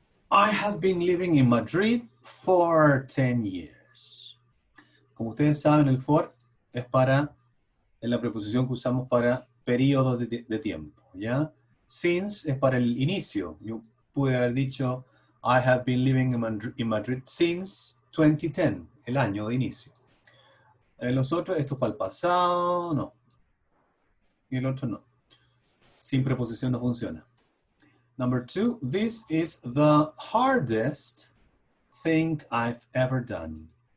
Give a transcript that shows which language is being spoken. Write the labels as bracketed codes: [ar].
[en] I have been living in Madrid for 10 years. [es] Como ustedes saben, el for es la preposición que usamos para periodos de tiempo, ¿ya? Since es para el inicio. Yo pude haber dicho, [en] I have been living in Madrid since 2010, [es] el año de inicio. Los otros, esto es para el pasado, no. Y el otro no. Sin preposición no funciona. [en] Number 2, this is the hardest thing I've ever done.